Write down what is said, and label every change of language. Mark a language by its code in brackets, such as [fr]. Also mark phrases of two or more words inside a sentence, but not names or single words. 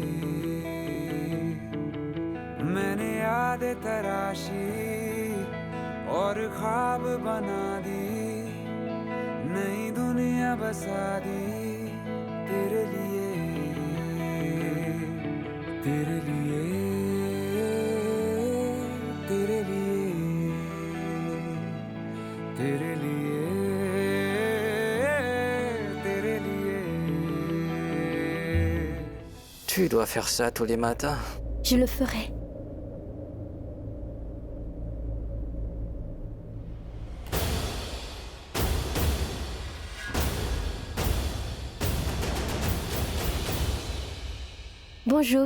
[hi] मैंने यादें तराशी और ख्वाब बना दी नई दुनिया बसा दी तेरे लिए तेरे लिए तेरे लिए तेरे लिए तेरे लिए [fr] Tu dois faire ça tous les matins. Je le ferai. Bonjour.